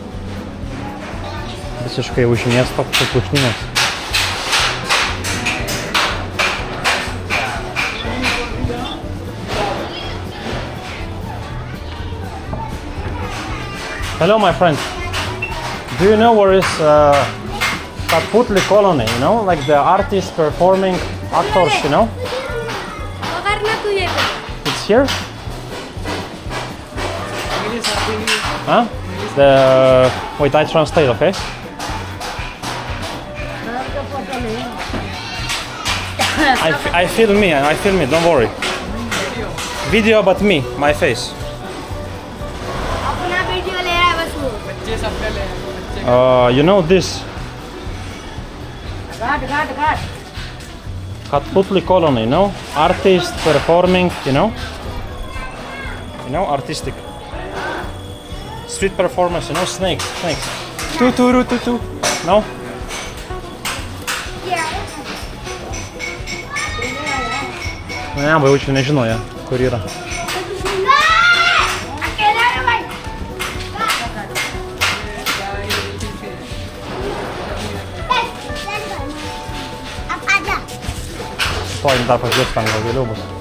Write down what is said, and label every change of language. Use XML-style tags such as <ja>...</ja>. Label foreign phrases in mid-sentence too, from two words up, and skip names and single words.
<lt>Visiškai už miesto pušnynas.</lt> <en>Hello, my friend. Do you know where is Katputli colony, you know? Like the artists performing, actors, you know? It's here? Huh? Wait, I translate, okay? I film me, don't worry. Video, but me, my face.</en> <hi>अपना वीडियो ले रहा है बस वो।</hi> <en>You know this?</en> <hi>घाट।</hi> <en>Katputli colony, you know? Artists performing, you know? Artistic. Street performance, you know? Snakes. Two. No?</en> <lt>Ne, bajaučiu nežinau, kur yra. Stojim dar pažiūrėti, ten gal vėliau bus.</lt>